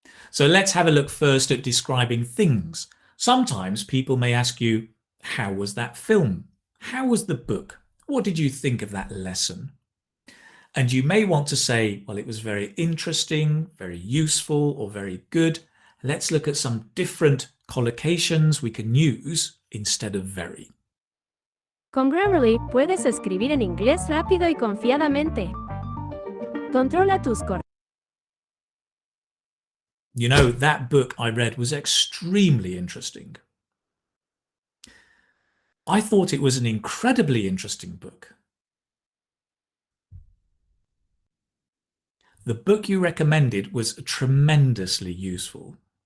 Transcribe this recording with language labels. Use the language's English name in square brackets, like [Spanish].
[English] So let's have a look first at describing things. Sometimes people may ask you, how was that film? How was the book? What did you think of that lesson? And you may want to say, well, it was very interesting, very useful, or very good. Let's look at some different collocations we can use instead of very. [Spanish] Con Grammarly puedes escribir en inglés rápido y confiadamente. Controla tus correcciones. [English] You know, that book I read was extremely interesting. I thought it was an incredibly interesting book. The book you recommended was tremendously useful.